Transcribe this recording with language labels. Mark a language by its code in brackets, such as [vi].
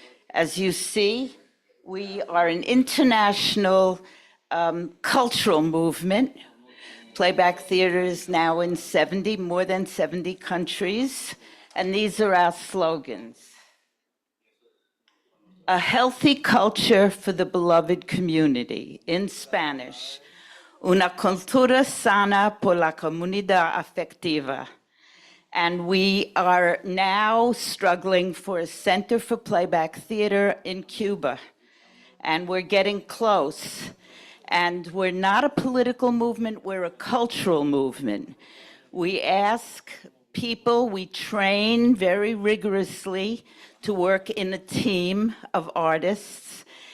[en] As you see, we are an international cultural movement. Playback theater is now in more than 70 countries, and these are our slogans. A healthy culture for the beloved community, in Spanish. [es] Una cultura sana por la comunidad afectiva. [en] And we are now struggling for a center for playback theater in Cuba. And we're getting close. And we're not a political movement, we're a cultural movement. We ask people, we train very rigorously to work in a team of artists.